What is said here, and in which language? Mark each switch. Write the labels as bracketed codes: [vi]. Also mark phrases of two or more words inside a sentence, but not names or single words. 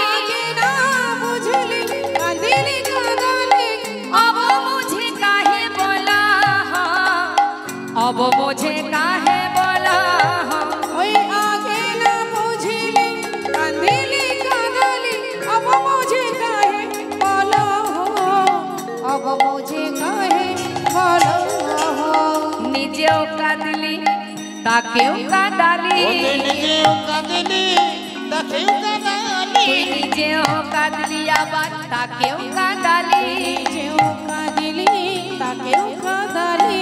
[bn] আগে না বুঝিলি কাঁদিলি কাঁদালি [hi] अब मुझे काहे बोला अब मुझे काहे बोला [bn] ওই আগে না বুঝিলি কাঁদিলি কাঁদালি [hi] अब मुझे काहे बोलो अब मुझे काहे बोलो [bn] নিজেও কাঁদলি তাকেও কাঁদালি ওরে নিজেও কাঁদিলি তাকেও কাঁদালি তুই নিজেও কাঁদলি আবার তাকেও কাঁদালি নিজেও কাঁদিলি তাকেও কাঁদালি